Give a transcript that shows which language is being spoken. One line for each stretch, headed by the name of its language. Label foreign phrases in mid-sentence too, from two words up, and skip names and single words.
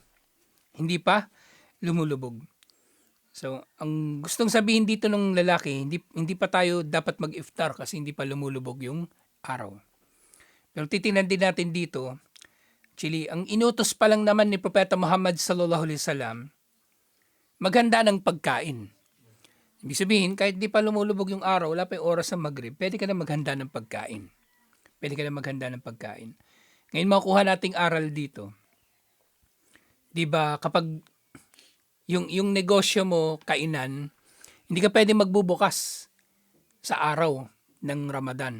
Filipino: Hindi pa lumulubog. So, ang gustong sabihin dito ng lalaki, hindi pa tayo dapat mag-iftar kasi hindi pa lumulubog yung araw. Pero titingnan din natin dito, actually, ang inutos pa lang naman ni Propeta Muhammad
Arabic: صلى الله عليه وسلم,
Filipino: maghanda ng pagkain. Ibig sabihin, kahit di pa lumulubog yung araw, wala pa yung oras ng Maghrib, pwede ka na maghanda ng pagkain. Pwede ka na maghanda ng pagkain. Ngayon makukuha nating aral dito. Di ba, kapag yung negosyo mo, kainan, hindi ka pwede magbubukas sa araw ng Ramadan.